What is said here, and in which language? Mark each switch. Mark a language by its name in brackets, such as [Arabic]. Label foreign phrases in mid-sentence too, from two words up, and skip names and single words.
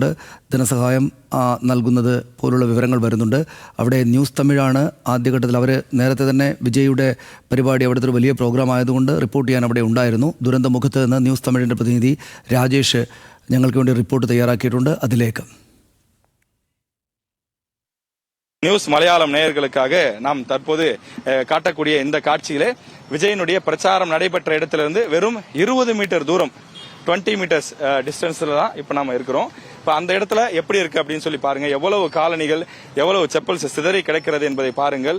[Malayalam] ധനസഹായം നൽകുന്നത് പോലുള്ള വിവരങ്ങൾ വരുന്നുണ്ട്. അവിടെ ന്യൂസ് തമിഴാണ് ആദ്യഘട്ടത്തിൽ. അവർ നേരത്തെ തന്നെ വിജയുടെ പരിപാടി അവിടുത്തെ ഒരു വലിയ പ്രോഗ്രാം ആയതുകൊണ്ട് റിപ്പോർട്ട് ചെയ്യാൻ അവിടെ ഉണ്ടായിരുന്നു. ദുരന്തമുഖത്ത് നിന്ന് ന്യൂസ് തമിഴിൻ്റെ പ്രതിനിധി രാജേഷ് ഞങ്ങൾക്ക് വേണ്ടി റിപ്പോർട്ട് തയ്യാറാക്കിയിട്ടുണ്ട്. അതിലേക്ക് [Tamil] நியூஸ் மலையாளம் நேயர்களுக்காக நாம் தற்போது காட்டக்கூடிய இந்த காட்சியிலே விஜயனுடைய பிரச்சாரம் நடைபெற்ற இடத்திலிருந்து வெறும் 20 மீட்டர் தூரம் 20 [English] meters distance [Tamil] தான் இப்ப நாம இருக்கிறோம். இப்ப அந்த இடத்துல எப்படி இருக்கு அப்படின்னு சொல்லி பாருங்க. எவ்வளவு காலணிகள், எவ்வளவு செப்பல்ஸ் சிதறி கிடக்கிறது என்பதை பாருங்கள்.